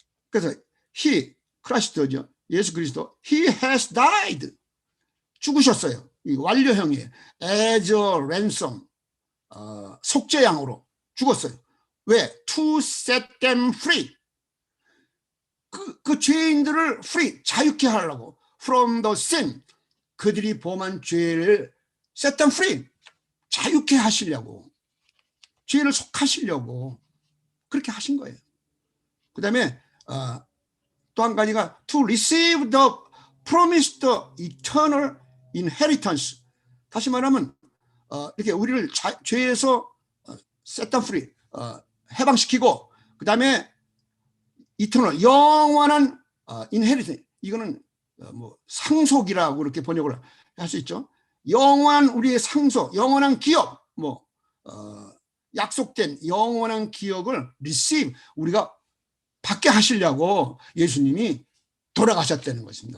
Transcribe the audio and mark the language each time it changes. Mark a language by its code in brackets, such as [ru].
[ko] 그래서 he, 크리스도죠. [en] 예수 그리스도, he has died. [ko] 죽으셨어요. 이 완료형이에요. [en] as a ransom, [ko] 속죄양으로 죽었어요. [en] 왜? to set them free. [ko] 그 죄인들을 free, 자유케 하려고. [en] from the sin, [ko] 그들이 범한 죄를 [en] set them free, [ko] 자유케 하시려고. 죄를 속하시려고 그렇게 하신 거예요. 그 다음에 또 한 가지가 [en] to receive the promised eternal inheritance. [ko] 다시 말하면 이렇게 우리를 죄에서 [en] set them free, [ko] 해방시키고 그 다음에 eternal, 영원한 inheritance. 이거는 뭐 상속이라고 이렇게 번역을 할 수 있죠. 영원한 우리의 상속, 영원한 기업, 뭐 약속된 영원한 기업을 [en] receive, [ko] 우리가 받게 하시려고 예수님이 돌아가셨다는 것입니다.